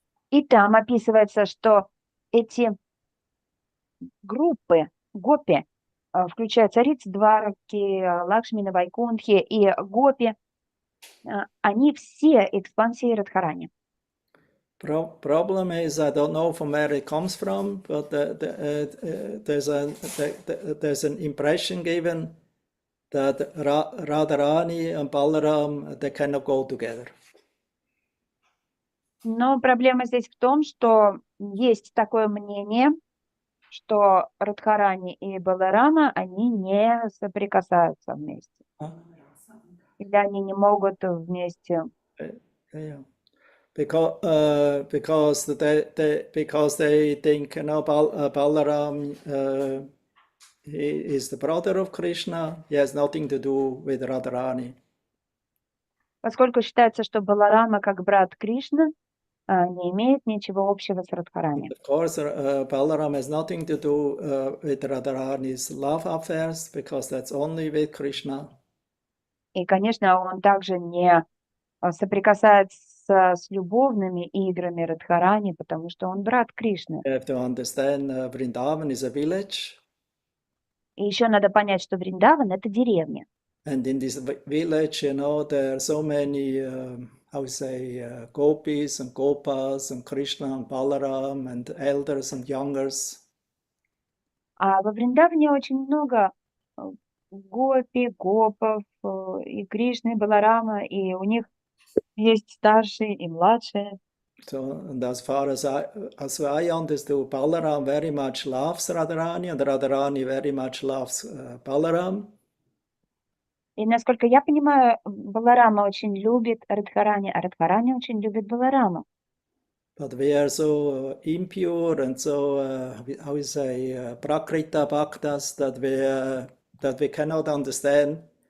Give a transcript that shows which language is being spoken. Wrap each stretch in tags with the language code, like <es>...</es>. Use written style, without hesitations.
<ru>И там описывается, что эти группы, гопи, включая цариц Двараки, Лакшми на Вайкунтхе и гопи, они все экспансии Радхарани.</ru> <en>Problem is, I don't know from where it comes from, but there's an impression given that Radharani and Balaram, they cannot go together.</en> <ru>Но проблема здесь в том, что есть такое мнение, что Радхарани и Баларама, они не соприкасаются вместе. Или они не могут вместе.</ru> <en>Yeah. Because they think, you know, Balaram he is the brother of Krishna. He has nothing to do with Radharani.</en> <ru>Поскольку считается, что Баларама как брат Кришны не имеет ничего общего с Радхарани.</ru> <en>Of course, Balaram has nothing to do with Radharani's love affairs, because that's only with Krishna.</en> <ru>И, конечно, он также не соприкасается с любовными играми Радхарани, потому что он брат Кришны.</ru> <en>You have to understand, Vrindavan is a village.</en> <ru>И еще надо понять, что Вриндаван — это деревня.</ru> <en>And in this village, you know, there are so many, how to say, gopis and gopas and Krishna and Balaram and elders and youngers.</en> <ru>А во Вриндаване очень много гопи, гопов, и Кришны, и Баларама, и у них есть старшие и младшие.</ru> <en>So, and as far as I understood, Balaram very much loves Radharani, and Radharani very much loves Balaram.</en> <ru>И, насколько я понимаю, Баларама очень любит Радхарани, а Радхарани очень любит Баларама.</ru> <en>But we are so impure and so, how you say, prakrita bhaktas that we cannot understand.</en>